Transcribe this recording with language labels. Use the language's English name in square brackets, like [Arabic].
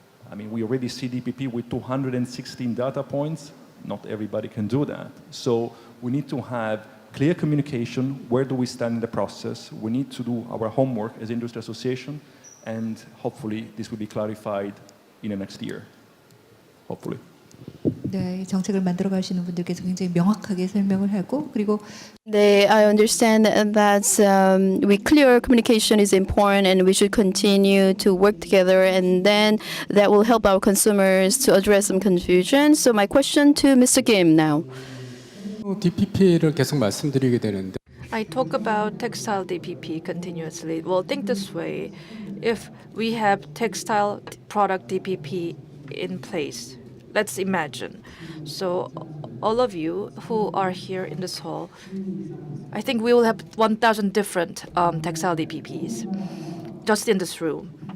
[English] I mean, we already see DPP with 216 data points. Not everybody can do that. So we need to have clear communication. Where do we stand in the process? We need to do our homework as industry association, and hopefully this will be clarified in the next year. Hopefully. [Korean] 네, 정책을 만들어 가시는 분들께서 굉장히 명확하게 설명을 하고 그리고 [English] I understand that clear communication is important and we should continue to work together, and then that will help our consumers to address some confusion. So my question to Mr. Kim now. [Korean] DPP를 계속 말씀드리게 되는데 [English] I talk about textile DPP continuously. Well, think this way. If we have textile product DPP in place, let's imagine. So all of you who are here in this hall, I think we will have 1,000 different textile DPPs just in this room.